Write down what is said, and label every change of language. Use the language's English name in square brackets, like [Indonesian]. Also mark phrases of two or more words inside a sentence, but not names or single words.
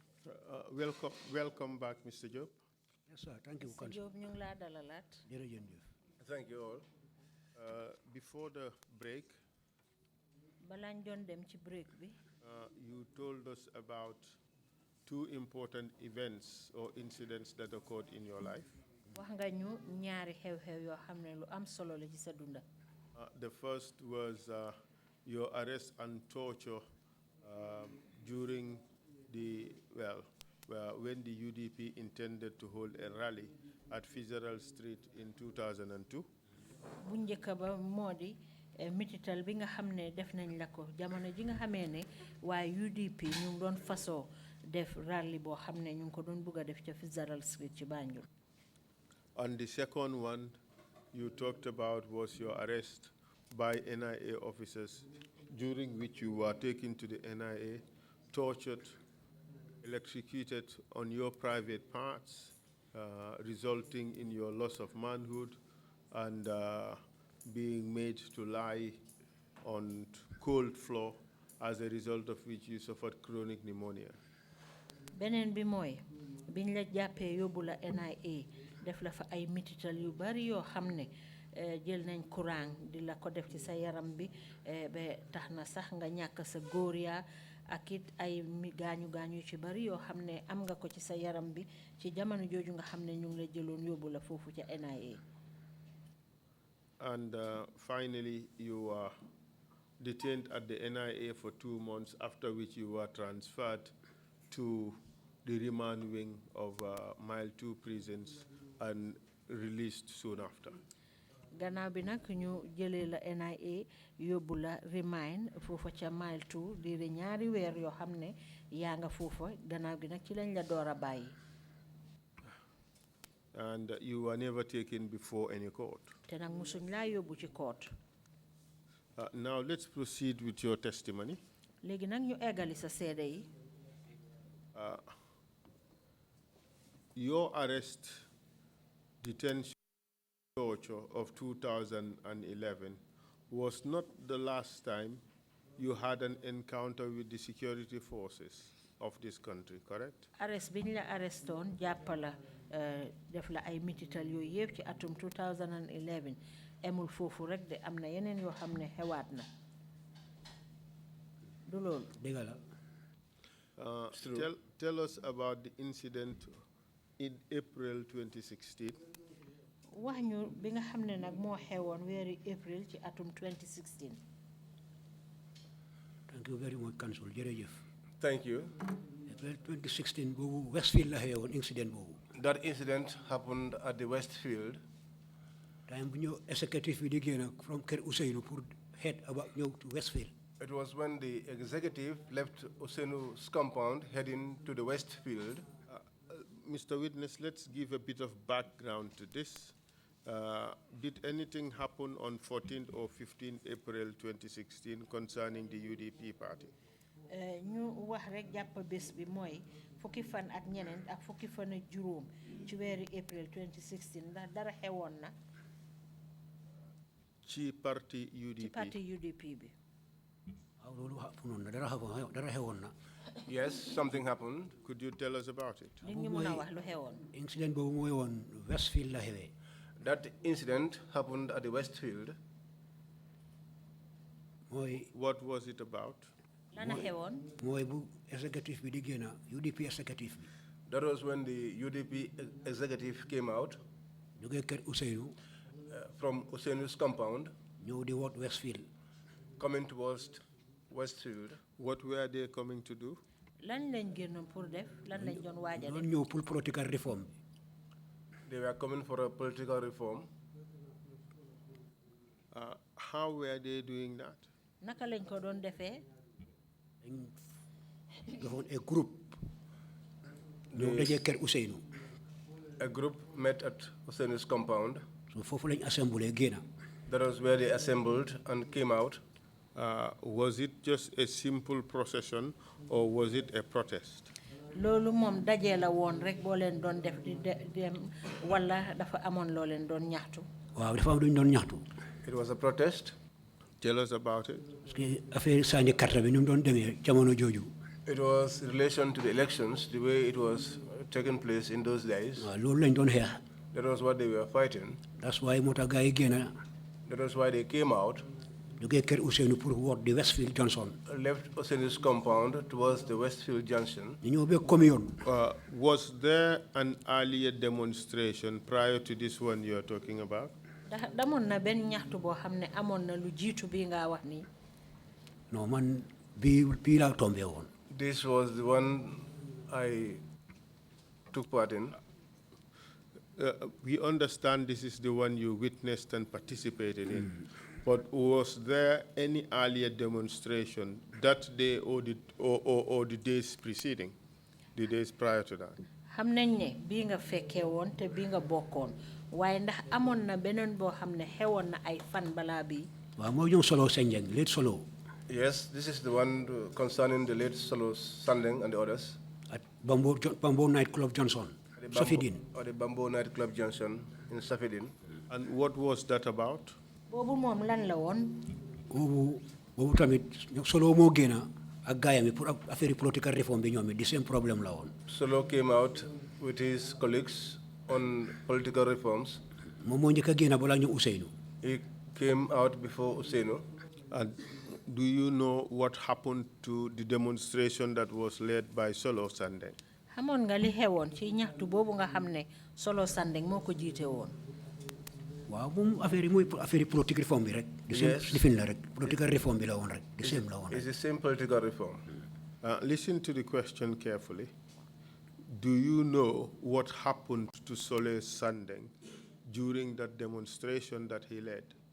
[English] Welcome back, Mr. Jobe. Yes, sir. Thank you. Mr. [Wolof] Jobe, ñu ngi laa dalalaat. [English] Thank you all. Before the break, [Wolof] balaañ doon dem ci break bi. [English] You told us about two important events or incidents that occurred in your life. [Wolof] wax nga ñu ñaari xew-xew yoo xam ne lu am solo la ci sa dunda. [English] The first was your arrest and torture during when the UDP intended to hold a rally at Fitzgerald Street in 2002. [Wolof] bu njëkk ba moo di mitital bi nga xam ne def nañ la ko jamono ji nga xamee ne waaye UDP ñu ngi doon fasoo def rally boo xam ne ñu ngi ko doon bugg a def ca Fitzgerald Street ci Banjul. [English] And the second one you talked about was your arrest by NIA officers, during which you were taken to the NIA, tortured, electrocuted on your private parts, resulting in your loss of manhood and being made to lie on cold floor, as a result of which you suffered chronic pneumonia. [Wolof] Beneen bi mooy biñ la jàppee yóbbu la NIA def la fa ay mitital yu bari yoo xam ne jël nañ courant di la ko def ci sa yaram bi ba tax na sax nga ñàkk sa góor yaa ak it ay gaañu ci bari yoo xam ne am nga ko ci sa yaram bi ci jamono jooju nga xam ne ñu ngi la jëloon yóbbu la foofu ca NIA. [English] And finally, you were detained at the NIA for 2 months, after which you were transferred to the remand wing of Mile 2 prisons and released soon after. [Wolof] Gannaaw bi nag ñu jëlee la NIA yóbbu la remand foofa ca Mile 2 di ñaari weer yoo xam ne yaa nga foofa gannaaw gi nag ci lañ la door a bàyyi. [English] And you were never taken before any court. [Wolof] Te nag musuñ laa yóbbu ci court. [English] Now let's proceed with your testimony. [Wolof] Léegi nag ñu eggali sa seede yi. [English] Your arrest, detention, torture of 2011 was not the last time you had an encounter with the security forces of this country, correct? [Wolof] Arrest biñ la arrestoon jàppala def la ay mitital yooyu yëpp ci atum 2011 emul foofu rek de am na yeneen yoo xam ne xewaat na du loolu. Dëgg la. [English] Tell us about the incident in April 2016. [Wolof] wax ñu bi nga xam ne nag moo xewoon weeri April ci atum 2016. [English] Thank you very much, Council. [Wolof] Jërëjëf. [English] Thank you. [Wolof] April 2016 boobu Westfield la xewoon incident boobu. [English] That incident happened at the Westfield. [Wolof] Time bu ñëw executive bi di génn from Kër Ousseynou pour [English] head about [Wolof] ñëw to Westfield. [English] It was when the executive left Ousseynou compound heading to the Westfield. Mr. Witness, let's give a bit of background to this. Did anything happen on 14th or 15th April 2016 concerning the UDP party? [Wolof] ñu wax rek jàpp bés bi mooy fukki fan ak ñeneen ak fukki fan ak juróom ci weeri April 2016 ndax dara xewoon na. ci parti UDP. ci parti UDP bi. waaw loolu xamunoon na dara xewoon na. [English] Yes, something happened. Could you tell us about it? [Wolof] li ñu mën a wax lu xewoon. Incident boobu mooy woon Westfield la xewee. [English] That incident happened at the Westfield. What was it about? [Wolof] Lana xewoon. mooy bu executive bi di génn UDP executive bi. [English] That was when the UDP executive came out. [Wolof] jógee Kër Ousseynou. [English] From Ousseynou compound. [Wolof] ñëw di woot Westfield. [English] Coming towards Westfield. What were they coming to do? [Wolof] lan lañ génnoon pour def lan lañ doon waaj a def. ñëw pour [English] political reform. They were coming for a political reform. How were they doing that? [Wolof] naka lañ ko doon defee. [English] a group. [Wolof] ñoo dajee Kër Ousseynou. [English] A group met at Ousseynou compound. [Wolof] So foofu lañ assemblé génn. [English] That was where they assembled and came out. Was it just a simple procession or was it a protest? [Wolof] loolu moom dajee la woon rek boo leen doon def di dem wala dafa amoon loo leen doon ñaxtu. waaw dafa am lu ñu doon ñaxtu. [English] It was a protest. Tell us about it. [French] parce que affaire [Wolof] sànni carte bi ni mu doon demee jamono jooju. [English] It was in relation to the elections, the way it was taking place in those days. [Wolof] loolu lañ doon xeex. [English] That was what they were fighting. That's why [Wolof] moo tax gars yi génn. [English] That was why they came out. [Wolof] Jógee kër Ousseynou pour [English] ward the [Wolof] Westfield Johnson. [English] Left Osen's compound towards the Westfield Junction. [Wolof] ñu ñëw ba commune. [English] Was there an earlier demonstration prior to this one you're talking about? [Wolof] Damoon na benn ñaxtu boo xam ne amoon na lu jiitu bii nga wax nii. non man bii laa tombé woon. [English] This was the one I took part in. We understand this is the one you witnessed and participated in, but was there any earlier demonstration that day or the days preceding, the days prior to that? [Wolof] xam nañ ne bii nga fekkee woon te bii nga bokkoon waaye ndax amoon na beneen boo xam ne xewoon na ay fan balaa bii. waaw moo ñëw Solo Senjeng late Solo. [English] Yes, this is the one concerning the late Solo Sandeng and the others. At Bamboo Nightclub Johnson. Safidin. Or the Bamboo Nightclub Junction in Safidin. And what was that about? [Wolof] boobu moom lan la woon. boobu tamit Solo moo génn ak gaayam yi pour affaire [English] political reform [Wolof] bi ñoom it [English] the same problem [Wolof] la woon. [English] Solo came out with his colleagues on political reforms. [Wolof] moom moo njëkk a génn balaa ñu Ousseynou. [English] He came out before Ousseynou. And do you know what happened to the demonstration that was led by Solo Sandeng? [Wolof] xamoon nga li xewoon ci ñaxtu boobu nga xam ne Solo Sandeng moo ko jiite woon. waaw moom affaire yi mooy [French] affaire politique [Wolof] reform bi rek. [English] Yes. [Wolof] lifin la rek [English] political reform [Wolof] bi la woon rek [English] the same [Wolof] la woon. [English] It's the same political reform. Listen to the question carefully. Do you know what happened to Solo Sandeng during that demonstration that he led?